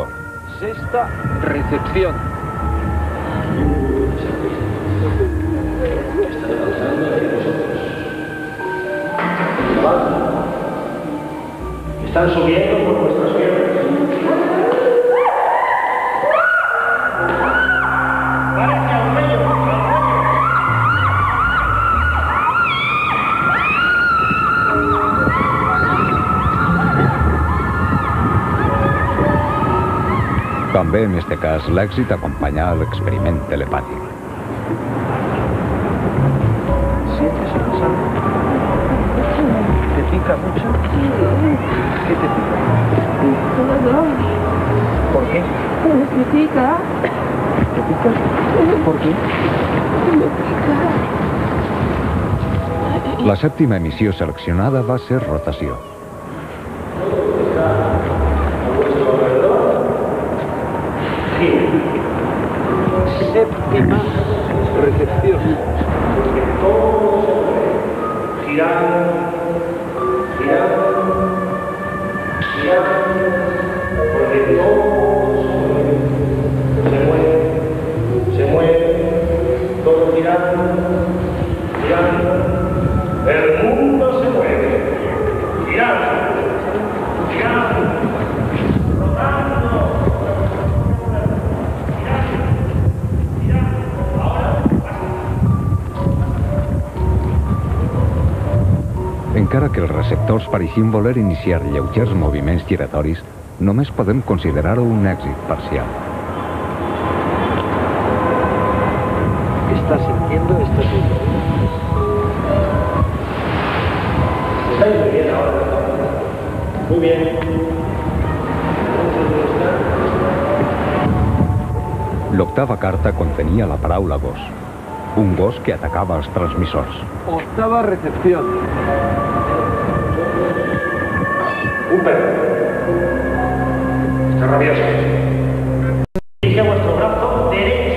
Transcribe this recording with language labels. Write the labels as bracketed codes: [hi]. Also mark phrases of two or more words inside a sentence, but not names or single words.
[es] Sexta recepción. Están subiendo por nuestras piernas. Parece al medio, [ca] També en este cas l'èxit acompanyà l'experiment telepàtic. [es] ¿Sientes eso? ¿Te pica mucho? ¿Qué te pica? ¿Por qué? Me pica. ¿Te pica? ¿Por qué? [ca] La sèptima emissió seleccionada va ser rotació. [es] Séptima recepción. girando, girando, girando, porque todo se mueve, todo girando, girando, el mundo se mueve, girando, girando, rotando, girando, girando, ahora [ca] Encara que els receptors pareixien voler iniciar lleugers moviments giratoris, només podem considerar-ho un èxit parcial. [es] ¿Estás sintiendo? ¿Estás viendo? estáis muy bien ahora. Muy bien. [ca] L'octava carta contenia la paraula gos, un gos que atacava els transmissors. [es] Octava recepción. Un perro. Está rabioso. Dirige vuestro brazo derecho.